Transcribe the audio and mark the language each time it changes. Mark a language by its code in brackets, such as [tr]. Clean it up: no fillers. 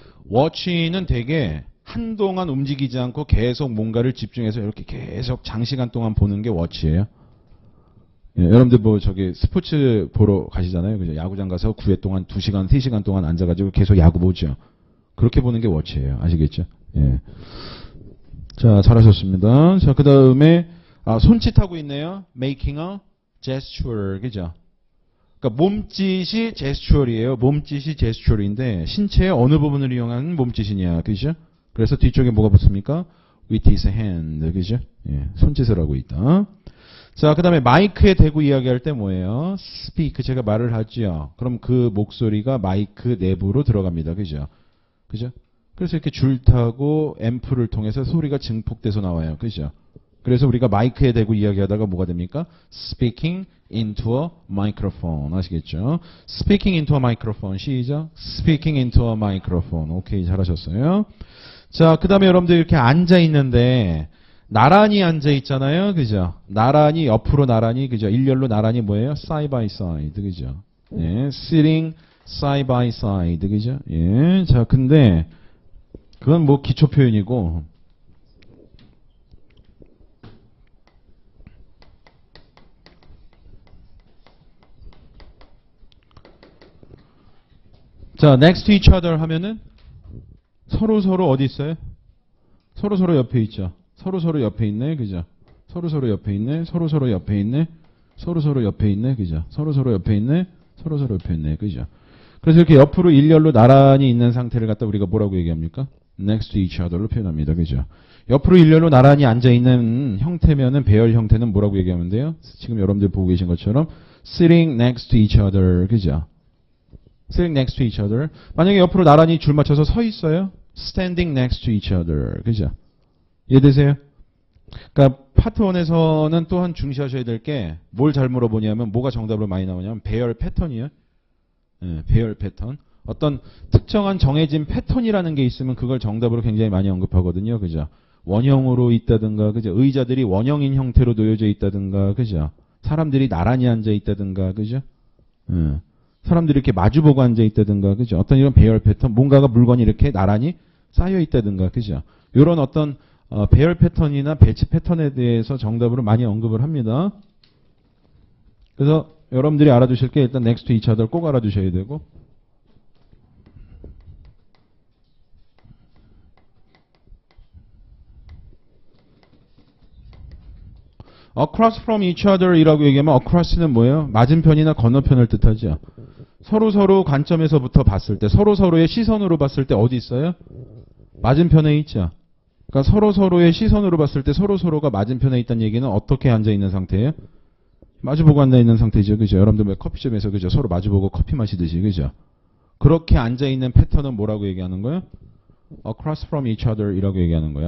[ko] watch는 되게 한동안 움직이지 않고 계속 뭔가를 집중해서 이렇게 계속 장시간 동안 보는 게 watch예요. 예, 여러분들 뭐 저기 스포츠 보러 가시잖아요. 그죠? 야구장 가서 9회 동안 2시간, 3시간 동안 앉아가지고 계속 야구 보죠. 그렇게 보는 게 워치예요. 아시겠죠? 예. 자, 잘하셨습니다. 자, 그 다음에 손짓하고 있네요. [en] making a gesture, [ko] 그죠? 그러니까 몸짓이 gesture이에요. 몸짓이 gesture인데 신체의 어느 부분을 이용하는 몸짓이냐, 그죠? 그래서 뒤쪽에 뭐가 붙습니까? [en] with his hand, [ko] 그죠? 예, 손짓을 하고 있다. 자, 그 다음에 마이크에 대고 이야기할 때 뭐예요? speak, 제가 말을 하죠. 그럼 그 목소리가 마이크 내부로 들어갑니다. 그죠? 그죠? 그래서 이렇게 줄 타고 앰프를 통해서 소리가 증폭돼서 나와요. 그죠? 그래서 우리가 마이크에 대고 이야기하다가 뭐가 됩니까? [en] speaking into a microphone. [ko] 아시겠죠? [en] speaking into a microphone. [ko] 시작. [en] speaking into a microphone. [ko] 오케이, 잘하셨어요. 자, 그 다음에 여러분들 이렇게 앉아 있는데 나란히 앉아 있잖아요. 그죠? 나란히, 옆으로 나란히, 그죠? 일렬로 나란히 뭐예요? [en] side by side. [ko] 그죠? 예, [en] sitting side by side. [ko] 그죠? 예. 자, 근데, 그건 뭐 기초 표현이고, 자, [en] next to each other [ko] 하면은, 서로 어디 있어요? 서로 옆에 있죠. 서로 옆에 있네, 그죠? 서로 옆에 있네, 서로 옆에 있네, 서로 옆에 있네, 그죠? 서로 옆에 있네, 서로 옆에 있네, 그죠? 그래서 이렇게 옆으로 일렬로 나란히 있는 상태를 갖다 우리가 뭐라고 얘기합니까? [en] next to each other로 [ko] 표현합니다, 그죠? [en] 옆으로 일렬로 나란히 앉아 있는 형태면은 배열 형태는 뭐라고 얘기하면 돼요? [ko] 지금 여러분들 보고 계신 것처럼 [en] sitting next to each other, [ko] 그죠? [en] sitting next to each other. [ko] 만약에 옆으로 나란히 줄 맞춰서 서 있어요? [en] standing next to each other, [ko] 그죠? 이해되세요? 그러니까 파트 1에서는 또한 중시하셔야 될 게 뭘 잘 물어보냐면 뭐가 정답으로 많이 나오냐면 배열 패턴이에요. 예, 배열 패턴. 어떤 특정한 정해진 패턴이라는 게 있으면 그걸 정답으로 굉장히 많이 언급하거든요. 그죠? 원형으로 있다든가, 그죠? 의자들이 원형인 형태로 놓여져 있다든가, 그죠? 사람들이 나란히 앉아 있다든가, 그죠? 예. 사람들이 이렇게 마주보고 앉아 있다든가, 그죠? 어떤 이런 배열 패턴, 뭔가가 물건이 이렇게 나란히 쌓여 있다든가, 그죠? 이런 어떤 배열 패턴이나 배치 패턴에 대해서 정답으로 많이 언급을 합니다. 그래서 여러분들이 알아두실 게 일단 [en] next to each other [ko] 꼭 알아두셔야 되고, [en] across from each other [ko] 이라고 얘기하면 [en] across는 [ko] 뭐예요? 맞은편이나 건너편을 뜻하죠. 서로 관점에서부터 봤을 때, 서로의 시선으로 봤을 때 어디 있어요? 맞은편에 있죠. 그러니까 서로의 시선으로 봤을 때 서로가 맞은편에 있다는 얘기는 어떻게 앉아있는 상태예요? 마주보고 앉아있는 상태죠. 그죠? 여러분들 왜 커피숍에서 그죠? 서로 마주보고 커피 마시듯이. 그죠? 그렇게 앉아있는 패턴은 뭐라고 얘기하는 거예요? [en] across from each other [ko] 이라고 얘기하는 거예요.